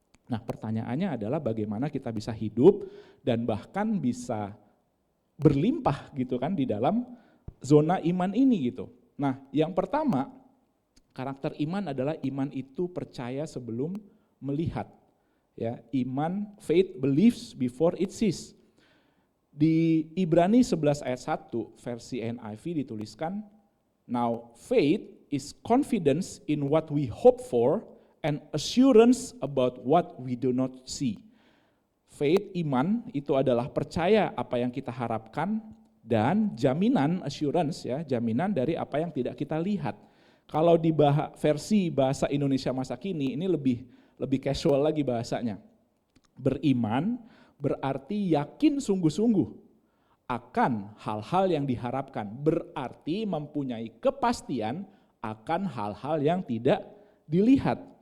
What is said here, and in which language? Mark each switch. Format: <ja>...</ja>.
<id>Nah, pertanyaannya adalah bagaimana kita bisa hidup dan bahkan bisa berlimpah gitu kan di dalam zona iman ini gitu. Nah, yang pertama, karakter iman adalah iman itu percaya sebelum melihat. Ya, iman,</id> <en>faith believes before it sees.</en> <id>Di Ibrani 11 ayat 1 versi NIV dituliskan,</id> <en>now faith is confidence in what we hope for and assurance about what we do not see.</en> <id>Faith, iman, itu adalah percaya apa yang kita harapkan dan jaminan, assurance ya, jaminan dari apa yang tidak kita lihat. Kalau di versi bahasa Indonesia masa kini ini lebih casual lagi bahasanya. Beriman berarti yakin sungguh-sungguh akan hal-hal yang diharapkan, berarti mempunyai kepastian akan hal-hal yang tidak dilihat.</id>